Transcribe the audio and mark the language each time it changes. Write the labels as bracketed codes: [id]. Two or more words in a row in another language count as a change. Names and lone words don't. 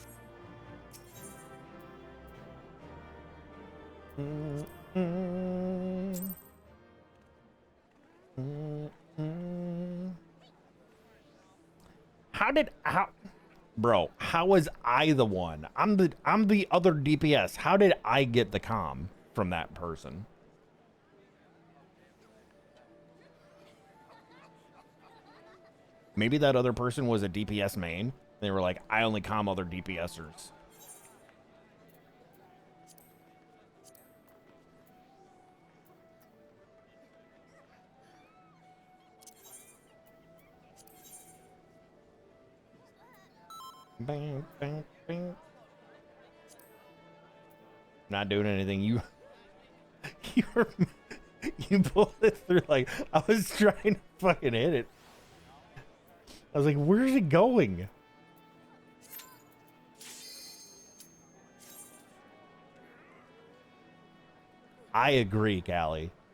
[en] Bro, how was I the one? I'm the other DPS. How did I get the comm from that person? Maybe that other person was a DPS main. They were like, I only comm other DPSers. Bang, bang, bang. Not doing anything. You pulled it through like I was trying to fucking hit it. I was like, where's it going? I agree, Callie.